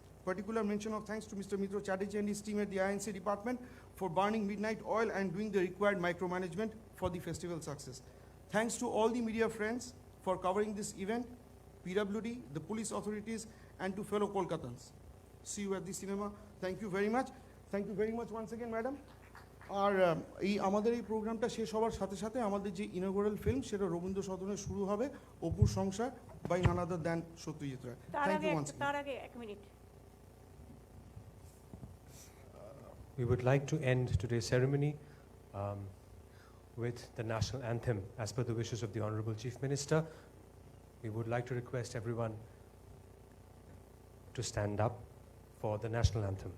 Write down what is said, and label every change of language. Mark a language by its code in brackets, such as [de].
[en] Particular mention of thanks to Mr. Mitra Chatterjee and his team at the INC department for burning midnight oil and doing the required micromanagement for the festival success. Thanks to all the media friends for covering this event, PWD, the police authorities, and to fellow Kolkatans. See you at the cinema. Thank you very much. Thank you very much once again, madam. [bn] আর এই আমাদের এই প্রোগ্রামটা শেষ হওয়ার সাথে সাথে আমাদের যে ইনঅগ্রাল ফিল্ম সেটা রবীন্দ্র সদনে শুরু হবে, অপুর সংসার [en] by none other than [bn] Satyajit Ray. তার আগে এক minute. [en] We would like to end today's ceremony with the national anthem as per the wishes of the Honorable Chief Minister. We would like to request everyone to stand up for the national anthem.